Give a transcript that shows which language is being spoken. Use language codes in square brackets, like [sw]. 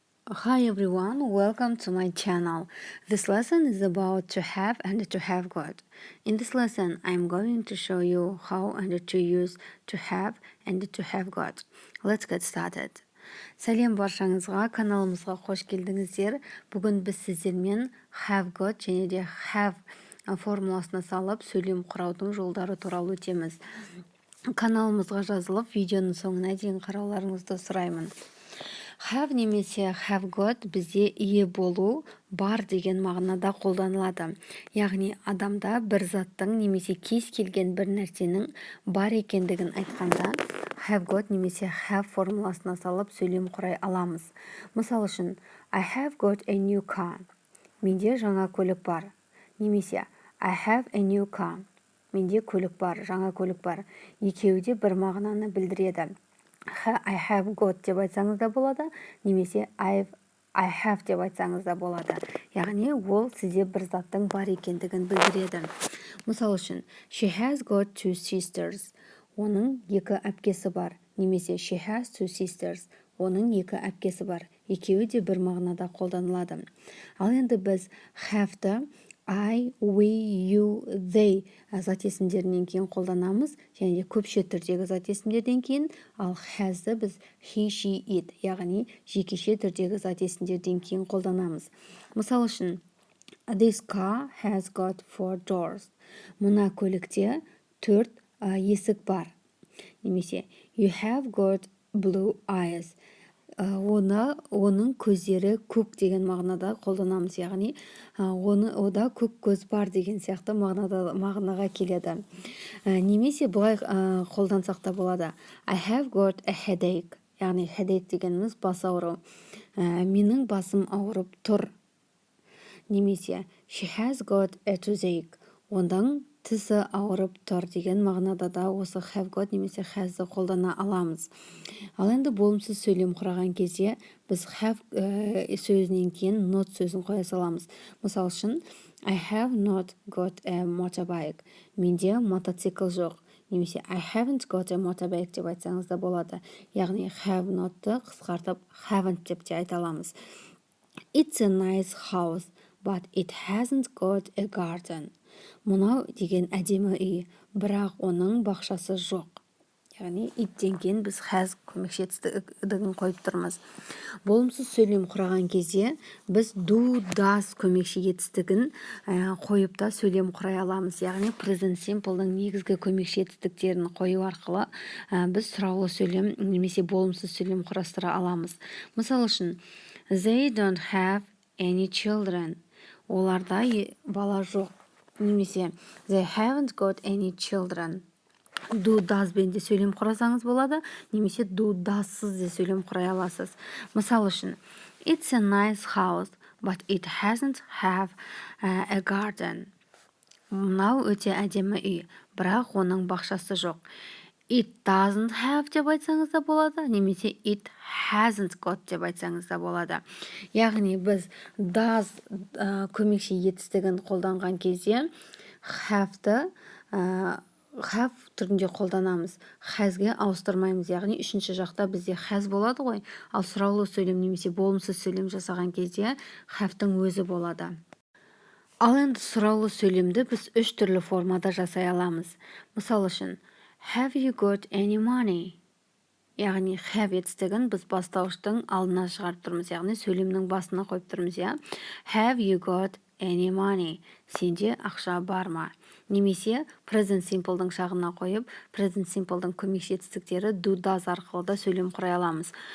[en] Hi everyone, welcome to my channel. This lesson is about to have and to have got. In this lesson, I'm going to show you how and to use to have and to have got. Let's get started. [kk] Сәлем баршаңызға, каналымызға қош келдіңіздер. Бүгін біз сіздермен have got және де have формуласына салып сөйлем құраудың жолдары туралы өтеміз. Каналымызға жазылып, видеоның соңына дейін қарауларыңызды сұраймын. Have немесе have got бізде ие болу, бар деген мағынада қолданылады. Яғни адамда бір заттың немесе кез келген бір нәрсенің бар екендігін айтқанда, have got немесе have формуласына салып сөйлем құрай аламыз. Мысал үшін, [en] I have got a new car. [kk] Менде жаңа көлік бар. Немесе [en] I have a new car. [kk] Менде көлік бар, жаңа көлік бар. Екеуі де бір мағынаны білдіреді. [en] I have got [kk] деп айтсаңыз да болады, немесе [en] I have [kk] деп айтсаңыз да болады. Яғни ол сізде бір заттың бар екендігін білдіреді. Мысал үшін, [en] she has got two sisters. [kk] Оның екі әпкесі бар. Немесе [en] she has two sisters. [kk] Оның екі әпкесі бар. Екеуі де бір мағынада қолданылады. Ал енді біз have-ды I, we, you, they зат есімдерінен кейін қолданамыз, және көпше түрдегі зат есімдерден кейін, ал has-ды біз he, she, it, яғни жекеше түрдегі зат есімдерден кейін қолданамыз. Мысал үшін, [en] this car has got 4 doors. [kk] Мына көлікте 4 есік бар. Немесе, [en] you have got blue eyes. [kk] Оның көздері көк деген мағынада қолданамыз, яғни ода көк көз бар деген сияқты мағынаға келеді. Немесе бұлай қолдансақ та болады. [en] I have got a headache. [kk] Яғни headache дегеніміз бас ауыру. Менің басым ауырып тұр. Немесе [en] she has got a toothache. [kk] Оның тісі ауырып тұр деген мағынада да осы have got немесе has-ды қолдана аламыз. Ал енді болымсыз сөйлем құраған кезде біз have сөзінен кейін not сөзін қоя саламыз. Мысал үшін, [en] I have not got a motorbike. [kk] Менде мотоцикл жоқ. Немесе [en] I haven't got a motorbike [kk] деп айтсаңыз да болады. Яғни have not-ты қысқартып haven't деп те айта аламыз. [en] It's a nice house, but it hasn't got a garden. [kk] Мынау деген әдемі үй, бірақ оның бақшасы жоқ. Яғни иттен кейін біз has көмекші етістігін қойып тұрмыз. Болымсыз сөйлем құраған кезде біз do, does көмекші етістігін қойып та сөйлем құрай аламыз. Яғни present simple-ның негізгі көмекші етістіктерін қою арқылы біз сұраулы сөйлем немесе болымсыз сөйлем құрастыра аламыз. Мысал үшін, [en] they don't have any children. [kk] Оларда бала жоқ. Немесе [en] they haven't got any children. [kk] Do, does бен де сөйлем құрасаңыз болады, немесе do, does-сыз де сөйлем құрай аласыз. Мысал үшін, [en] it's a nice house, but it hasn't have a garden. [kk] Мынау өте әдемі үй, бірақ оның бақшасы жоқ. [en] It doesn't have [kk] деп айтсаңыз да болады, немесе [en] it hasn't got [kk] деп айтсаңыз да болады. Яғни біз does көмекші етістігін қолданған кезде have-ды have түрінде қолданамыз. Has-ге ауыстырмаймыз, яғни үшінші жақта бізде has болады ғой, ал сұраулы сөйлем немесе болымсыз сөйлем жасаған кезде have-тың өзі болады. Ал енді сұраулы сөйлемді біз үш түрлі формада жасай аламыз. Мысал үшін, [en] have you got any money? [kk] Яғни have етістігін біз бастауыштың алдына шығарып тұрмыз, яғни сөйлемнің басына қойып тұрмыз, я. [en] Have you got any money? [kk] Сенде ақша бар ма? Немесе present simple-дің шағына қойып, present simple-дің көмекші етістіктері do, does арқылы да сөйлем құрай аламыз.